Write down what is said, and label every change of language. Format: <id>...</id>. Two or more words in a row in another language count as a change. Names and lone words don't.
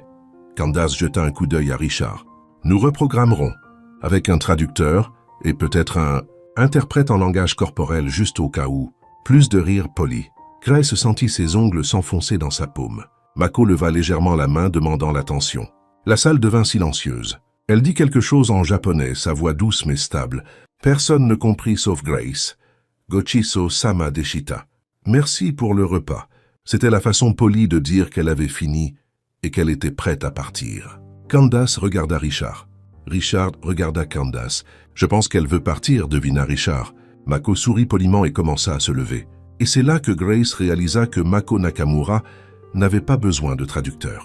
<fr>Candace jeta un coup d'œil à Richard. Nous reprogrammerons avec un traducteur et peut-être un interprète en langage corporel juste au cas où. Plus de rire poli. Grace sentit ses ongles s'enfoncer dans sa paume. Mako leva légèrement la main demandant l'attention. La salle devint silencieuse. Elle dit quelque chose en japonais, sa voix douce mais stable. Personne ne comprit sauf Grace.</fr> <ja>ごちそうさまでした.</ja> <fr>Merci pour le repas. C'était la façon polie de dire qu'elle avait fini et qu'elle était prête à partir. Candace regarda Richard. Richard regarda Candace. Je pense qu'elle veut partir, devina Richard. Mako sourit poliment et commença à se lever. Et c'est là que Grace réalisa que Mako Nakamura n'avait pas besoin de traducteur.</fr>